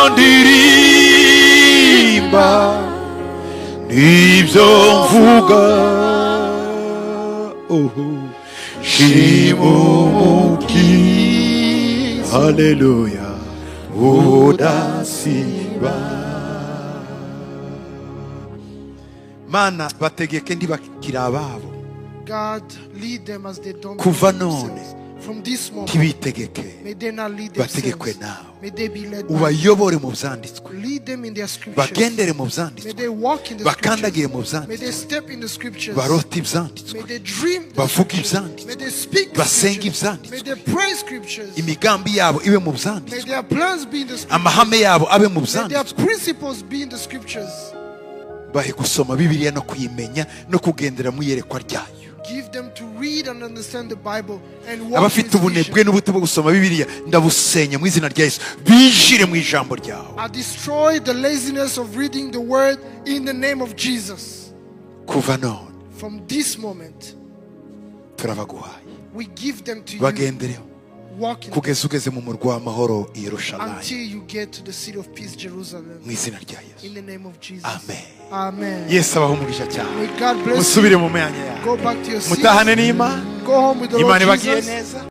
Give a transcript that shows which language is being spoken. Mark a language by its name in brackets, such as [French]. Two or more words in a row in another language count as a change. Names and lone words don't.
[Kinyarwanda] ndirimba nibyo mvuga shima umukiza haleluya udasiba mana bategeke ntibakiri ababo [English] God, lead them as they don't [Kinyarwanda] kuva [English] lead [Kinyarwanda] none [English] themselves. From this moment, [Kinyarwanda] ntibitegeke [English] may they not lead [Kinyarwanda] bategekwe [English] themselves. [Kinyarwanda] nawe [English] May they be led by [Kinyarwanda] ubayobore mu byanditswe [English] you. Lead them in their scriptures. [Kinyarwanda] bagendere mu [English] May [Kinyarwanda] byanditswe [English] they walk in the [Kinyarwanda] bakandagire [English] scriptures. [Kinyarwanda] mu [English] May they [Kinyarwanda] byanditswe [English] step in the scriptures. [Kinyarwanda] barote ibyanditswe [English] May they dream the [Kinyarwanda] bavuge [English] scriptures. [Kinyarwanda] ibyanditswe [English] May they speak the [Kinyarwanda] basenga [English] scriptures. [Kinyarwanda] ibyanditswe [English] May they pray scriptures. [Kinyarwanda] imigambi yabo ibe mu [English] May [Kinyarwanda] byanditswe [English] their plans be in the scriptures. [Kinyarwanda] amahame yabo abe mu [English] May their [Kinyarwanda] byanditswe [English] principles be in the scriptures. [Kinyarwanda] bahe gusoma bibiliya no kuyimenya no kugendera mu iyerekwa ryayo [English] Give them to read and understand the Bible and walk in [Kinyarwanda] abafite [English] its [Kinyarwanda] ubunebwe [English] vision. [Kinyarwanda] n'ubuto bwo gusoma bibiliya ndabusenya mu izina rya Yesu binjire mu ijambo ryawe [English] I destroy the laziness of reading the word in the name of Jesus. [Kinyarwanda] kuva none [English] From this moment, [Kinyarwanda] turabaguhaye [English] we give them to you. [Kinyarwanda] bagendereho [English] Walk in [Kinyarwanda] kugeza ugeze mu murwa w'amahoro i Yerusalemu [English] until you get to the city of peace, Jerusalem. [Kinyarwanda] mu izina rya Yesu [English] In the name of Jesus. [Kinyarwanda] amen [English] Amen. [Kinyarwanda] Yesu abaho umugisha cyane [English] May God bless [Kinyarwanda] musubire [English] you. [Kinyarwanda] mu myanya yawe [English] Go back to your seat. [Kinyarwanda] mutahane n'Imana [English] Go home with the Lord [Kinyarwanda] Imana ibagiye [English] Jesus. [Kinyarwanda] neza